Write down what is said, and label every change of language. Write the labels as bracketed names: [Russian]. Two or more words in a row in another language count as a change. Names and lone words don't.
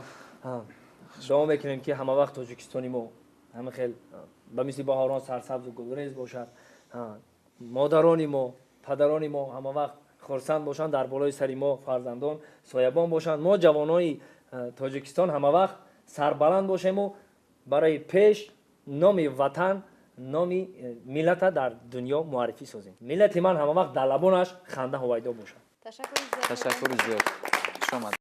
[Persian] دعا میکنیم که همه وقت تاجیکستانی ما همه خیلی به مثل بهاران سرسبز و گلریز باشد. مادرانی ما پدرانی ما همه وقت خرسند باشند در بالای سری ما فرزندان سایبان باشند. ما جوانای تاجیکستان همه وقت سربلند باشیم و برای پیش نام وطن [Tajik] номи миллата дар дунё муаррифӣ созем. Миллати ман ҳама вақт дар лабонаш ханда ҳовайдо бошад. [Persian] تشکر زیاد. [Tajik] ташаккури зиёд. Хушомад.